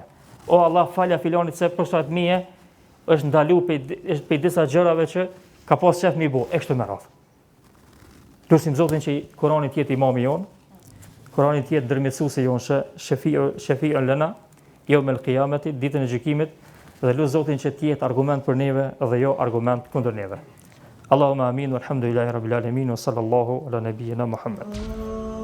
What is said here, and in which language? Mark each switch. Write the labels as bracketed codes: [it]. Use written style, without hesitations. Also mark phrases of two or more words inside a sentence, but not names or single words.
[sq] O Allah, falja filanit se për shkak meje është ndalu për disa gjërave që ka pas qef mi bo, e kështu me radhë. Lusim Zotin që Kurani të jetë imami jon, Kurani të jetë ndërmjetësuesi jon, [ar] شفيع لنا يوم القيامة, [sq] ditën e gjykimit, dhe lut Zotin që të jetë argument për neve dhe jo argument kundër neve. [ar] اللهم آمين، والحمد لله رب العالمين، وصلى الله على نبينا محمد.